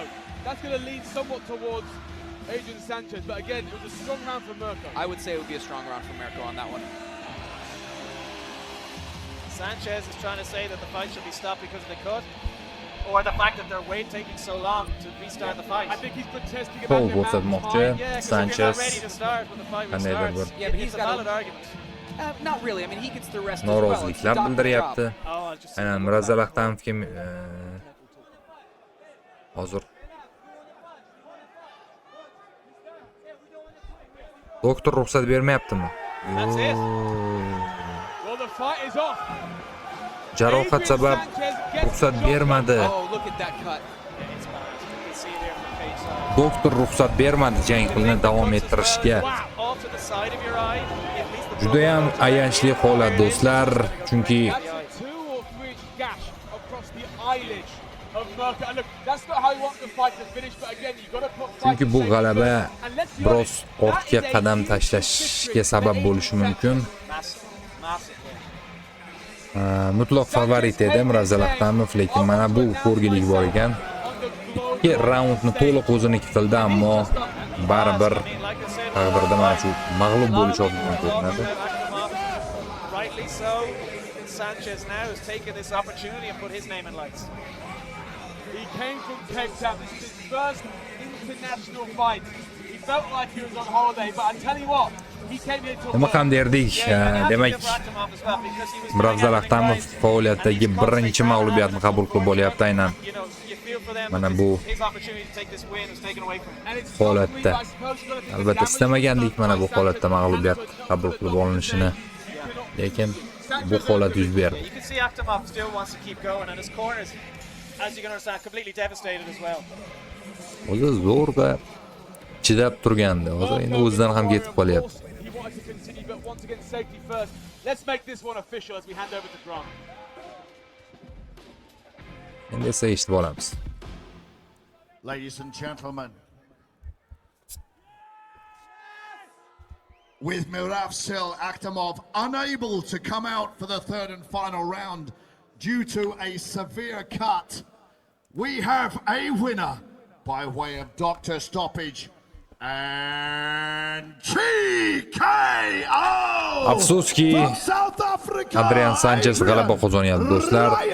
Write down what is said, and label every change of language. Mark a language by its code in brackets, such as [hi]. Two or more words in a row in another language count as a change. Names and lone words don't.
[en] That's going to lean somewhat towards Adrian Sanchez, but again, it was a strong round for Mirko. I would say it would be a strong round for Mirko on that one. Sanchez is trying to say that the fight should be stopped because of the cut, or the fact that their weight taking so long to restart the fight. I think he's protesting [uz] Qo'l [en] about the amount of [uz] ko'rsatmoqchi [en] time. Yeah, 'cause if you're not Sanchez. ready to start when the fight [uz] Qandaydir [en] restarts, [uz] bir [en] Yeah, but it's he's a got a- valid argument. Not really. I mean, he gets the rest as well. It's [uz] Noroziliklar [en] doctor [uz] bildiryapti. [en] job. Oh, I just [uz] Aynan Muravzal Ahtamovga hozir doktor ruxsat bermayaptimi? [en] That's it. Well, the fight is off. [uz] Jarohat sabab ruxsat bermadi. [en] Oh, look at that cut. Yeah, it's bad. You can see there from the cage side. [uz] Doktor ruxsat bermadi jangni davom ettirishga. [en] Off to the side of your eye. At least the [uz] Juda ham ayanchli holat do'stlar, chunki [en] That's a 2 or 3 inch gash across the eyelid of Mirko. And look, that's not how you want the fight to finish, but again, you've got to put [uz] chunki bu g'alaba [en] And let's be [uz] biroz [en] honest, [uz] ortga [en] that is a [uz] qadam [en] huge [uz] tashlashga [en] victory [uz] sabab [en] for [uz] bo'lishi [en] Adrian [uz] mumkin. [en] massive, massive win. [uz] Mutlaq favorit edi Mirazal Ahtamov, lekin mana bu ko'rgilik bor ekan. Ikki raundni to'liq o'ziniki qildi, ammo baribir [en] I mean, like I said, [uz] taqdirda mana shu mag'lub bo'lish mumkin ko'rinadi. [en] Rightly so. Sanchez now has taken this opportunity and put his name in lights. He came from Cape Town. This is his first international fight. He felt like he was on holiday, but I tell you what, he came here to [uz] Nima ham derdik, demak Mirazal Ahtamov faoliyatidagi birinchi mag'lubiyatni qabul qilib olyapti aynan. Mana bu holatda. Albatta istamagandik mana bu holatda mag'lubiyat qabul qilib olinishini, lekin bu holat yuz berdi. [en] You can see Akhtamov still wants to keep going, and his corners, as you can understand, completely devastated as well. [uz] O'zi zo'rg'a chidab turgandi. Hozir endi o'zidan ham ketib qolyapti. [en] He wanted to continue, but once again, safety first. Let's make this one official as we hand over to Grant. [uz] Endi esa eshitib olamiz. [en] Ladies and gentlemen, with Miravsil Akhtamov unable to come out for the third and final round due to a severe cut, we have a winner by way of doctor stoppage and TKO [uz] Afsuski, [en] from South Africa. [uz] Adrian Sanchez g'alaba qozonyapti do'stlar.